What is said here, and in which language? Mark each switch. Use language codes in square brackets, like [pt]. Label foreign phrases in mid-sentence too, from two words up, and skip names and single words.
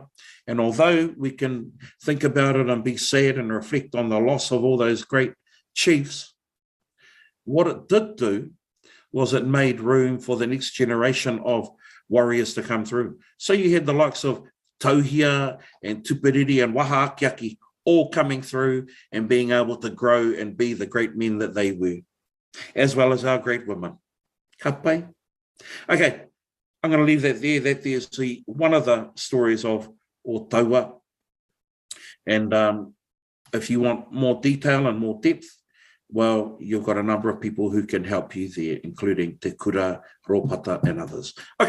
[en] And although we can think about it and be sad and reflect on the loss of all those great chiefs, what it did do was it made room for the next generation of warriors to come through. So you had the likes of Tauhia and Tupiriri and Waha Akiaki all coming through and being able to grow and be the great men that they were, as well as our great women. [mi] Ka pai? [en] Okay, I'm going to leave that there. That there's one of the stories of Otaua. And if you want more detail and more depth, well, you've got a number of people who can help you there, including Te Kura, Ropata, and others.